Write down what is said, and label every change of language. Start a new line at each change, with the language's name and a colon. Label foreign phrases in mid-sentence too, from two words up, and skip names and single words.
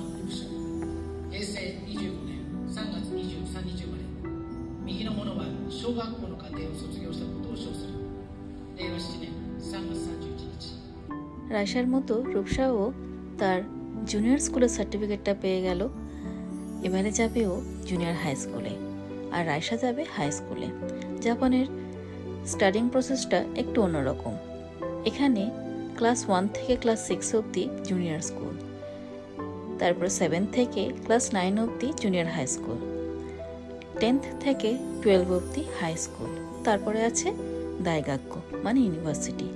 Japanese: ルプシャ平成25年3月23日生まれ、右の者は小学校の課程を卒業したことを証する。令和7年3月31日।
Bangla: রাইসার মতো রূপসাও তার
English: junior school's certificate
Bangla: পেয়ে গেল। এবারে যাবে ও
English: junior high school,
Bangla: আর রাইসা যাবে
English: high school.
Bangla: জাপানের
English: studying process
Bangla: একটু অন্যরকম। এখানে ক্লাস 1 থেকে ক্লাস 6 অবধি
English: junior school,
Bangla: তারপর 7 থেকে ক্লাস 9 অবধি
English: junior high school,
Bangla: 10th থেকে 12 অবধি
English: high school,
Bangla: তারপরে আছে দাইগাক্য মানে ইউনিভার্সিটি।